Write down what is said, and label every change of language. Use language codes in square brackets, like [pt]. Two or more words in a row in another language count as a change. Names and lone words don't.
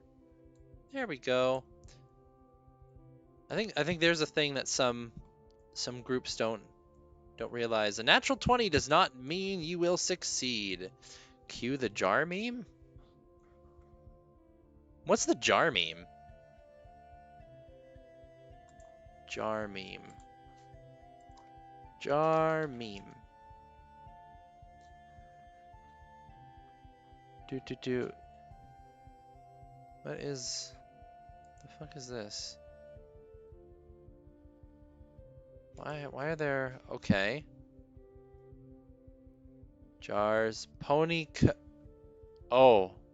[en] There we go. I think there's a thing that some groups don't realize. A natural 20 does not mean you will succeed. Cue the jar meme? What's the jar meme? Jar meme. Jar meme. Do. What is... the fuck is this? Why are there... Okay. Jars. Oh.